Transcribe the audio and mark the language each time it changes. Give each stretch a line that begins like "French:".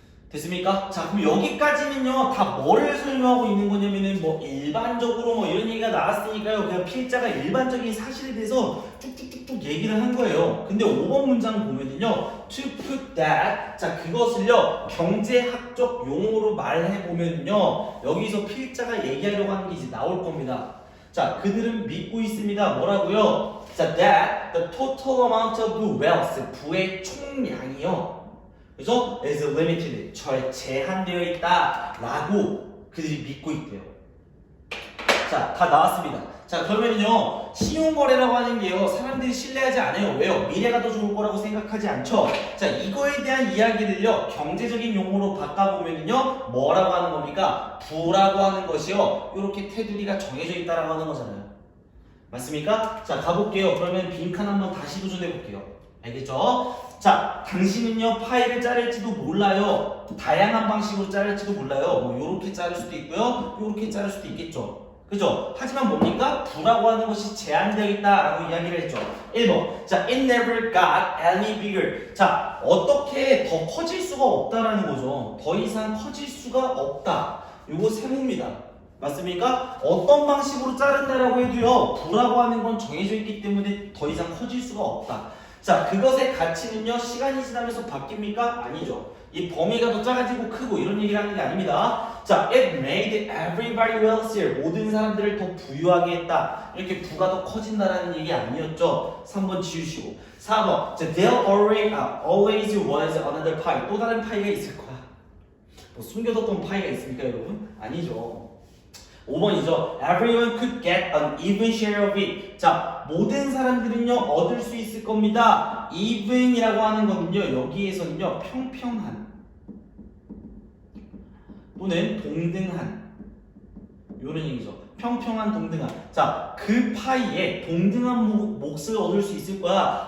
Korean: 됐습니까? 자, 그럼 여기까지는요, 다 뭐를 설명하고 있는 거냐면은, 뭐, 일반적으로 뭐 이런 얘기가 나왔으니까요, 그냥 필자가 일반적인 사실에 대해서 쭉쭉쭉쭉 얘기를 한 거예요. 근데 5번 문장 보면은요,
English: to put that,
Korean: 자, 그것을요, 경제학적 용어로 말해보면요, 여기서 필자가 얘기하려고 하는 게 이제 나올 겁니다. 자, 그들은 믿고 있습니다. 뭐라고요?
English: 자, that the total amount of wealth,
Korean: 부의 총량이요. 그래서
English: is limited,
Korean: 제한되어 있다 라고 그들이 믿고 있대요. 자, 다 나왔습니다. 자, 그러면요, 신용거래라고 하는 게요, 사람들이 신뢰하지 않아요. 왜요? 미래가 더 좋을 거라고 생각하지 않죠. 자, 이거에 대한 이야기를요, 경제적인 용어로 바꿔보면요, 뭐라고 하는 겁니까? 부라고 하는 것이요, 이렇게 테두리가 정해져 있다라고 하는 거잖아요. 맞습니까? 자, 가볼게요. 그러면 빈칸 한번 다시 도전해 볼게요. 알겠죠? 자, 당신은요, 파일을 자를지도 몰라요. 다양한 방식으로 자를지도 몰라요. 뭐 요렇게 자를 수도 있고요, 요렇게 자를 수도 있겠죠. 그죠? 하지만 뭡니까? 부라고 하는 것이 제한되어 있다라고 이야기를 했죠. 1번.
English: 자, it never got any bigger.
Korean: 자, 어떻게 더 커질 수가 없다라는 거죠. 더 이상 커질 수가 없다. 요거 세모입니다. 맞습니까? 어떤 방식으로 자른다라고 해도요, 부라고 하는 건 정해져 있기 때문에 더 이상 커질 수가 없다. 자, 그것의 가치는요, 시간이 지나면서 바뀝니까? 아니죠. 이 범위가 더 작아지고 크고 이런 얘기를 하는 게 아닙니다.
English: 자, it made everybody wealthier.
Korean: 모든 사람들을 더 부유하게 했다. 이렇게 부가 더 커진다라는 얘기 아니었죠. 3번 지우시고. 4번.
English: 자, there always was another pie.
Korean: 또 다른 파이가 있을 거야. 뭐 숨겨뒀던 파이가 있습니까, 여러분? 아니죠. 5번이죠.
English: Everyone could get an even share of it.
Korean: 자, 모든 사람들은요, 얻을 수 있을 겁니다. even이라고 하는 거는요, 여기에서는요, 평평한 또는 동등한 이런 얘기죠. 평평한, 동등한. 자, 그 파이에 동등한 몫을 얻을 수 있을 거야.